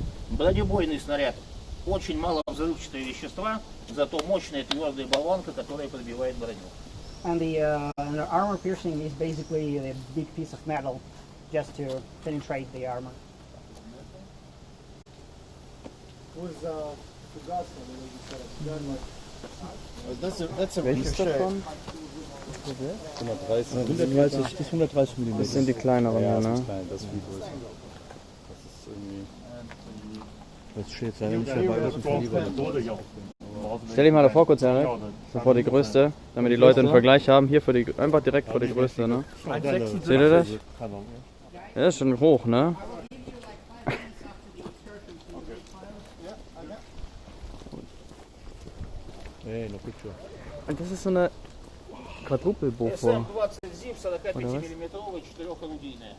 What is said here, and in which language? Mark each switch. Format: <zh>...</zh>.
<ru>Бронебойный снаряд, очень мало взрывчатого вещества, зато мощная твердая болванка, которая пробивает броню.</ru> <en>And the armor piercing is basically a big piece of metal just to penetrate the armor. Was that's a</en> <de>Welches davon? 130 bis 130 mm. Das sind die kleineren, ja, ja, das ne? ist klein, das ist viel größer. Das ist irgendwie... Das steht ja nicht dabei, das ist ein Kaliber. Stell dich mal davor kurz, Erik. So vor die größte, damit die Leute einen Vergleich haben. Hier einfach direkt vor die größte, ne? Seht ihr das? Ja, das ist schon hoch, ne?</de> <en>Hey, no picture.</en> <de>Und das ist so eine Quadrupelboffer.</de> <ru>СМ-20 ЗИП 45 миллиметровая, 4-орудийная.</ru>